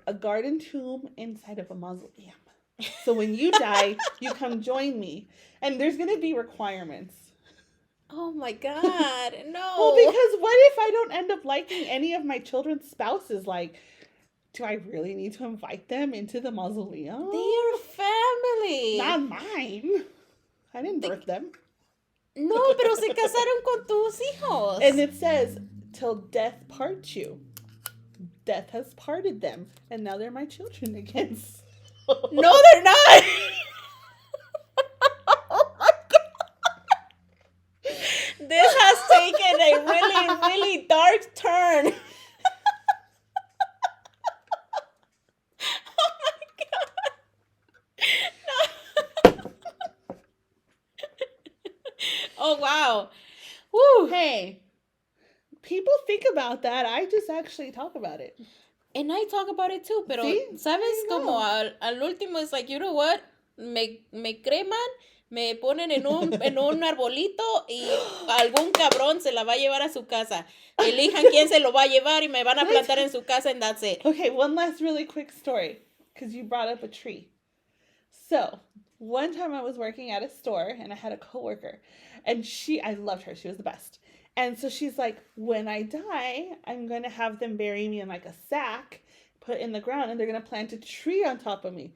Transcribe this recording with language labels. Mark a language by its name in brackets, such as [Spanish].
[English] A garden tomb inside of a mausoleum. So when you die, you come join me. And there's gonna be requirements. Oh my God, no. Well, because what if I don't end up liking any of my children's spouses? Like, do I really need to invite them into the mausoleum? They're family. Not mine. I didn't birth them. [Spanish] No, pero se casaron con tus hijos. [English] And it says, till death part you. Death has parted them. And now they're my children again. No, they're not. Oh my God. This has taken a really, really dark turn. Oh my God. No. Oh, wow. Woo. Hey, people think about that. I just actually talk about it. And I talk about it too, [Spanish] pero, ¿Sí? ¿sabes? [English] I [Spanish] Como [English] know. [Spanish] al último, es [English] like, you know what? [Spanish] Me creman, me ponen en un arbolito y algún cabrón se la va a llevar a su casa. Elijan quién se lo va a llevar y me van a plantar en su casa [English] and that's it. Okay, one last really quick story, because you brought up a tree. So, one time I was working at a store and I had a coworker, and I loved her. She was the best. And so she's like, when I die, I'm going to have them bury me in like a sack, put in the ground, and they're going to plant a tree on top of me.